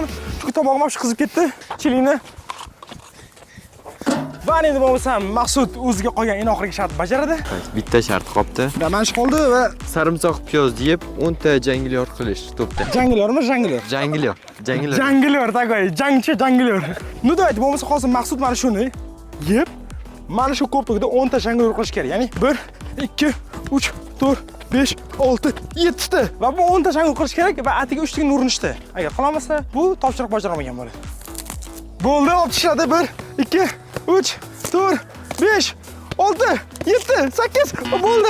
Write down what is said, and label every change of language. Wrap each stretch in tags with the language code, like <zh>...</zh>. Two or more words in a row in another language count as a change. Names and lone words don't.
<uz>Chunki tomog'im ham qizib ketdi. Chilini. Va endi bo'lmasam Maqsud o'ziga qo'ygan eng oxirgi shart bajaradi. Bitta shart qoldi. Mana shu qoldi va Sarimsoq piyoz yeb 10 ta janglyor qilish to'pda. janglyormi, janglyor? Janglyor такой, janglyor.</uz> <ru>Ну давайте,</ru> <uz>bo'lmasa hozir Maqsud mana shuni yeb, mana shu ko'prikda 10 ta janglyor qilish kerak. Ya'ni 1 2 3 4 5 6 7 ta. Va bu 10 ta janglyor qilish kerak va atiga 3 taga urinishdi. Agar qilolmasa, bu topshiriq bajarolmagan bo'ladi. Bo'ldi, olib tishladi. 1 2 3 4 5 6 7 8 bo'ldi.</uz>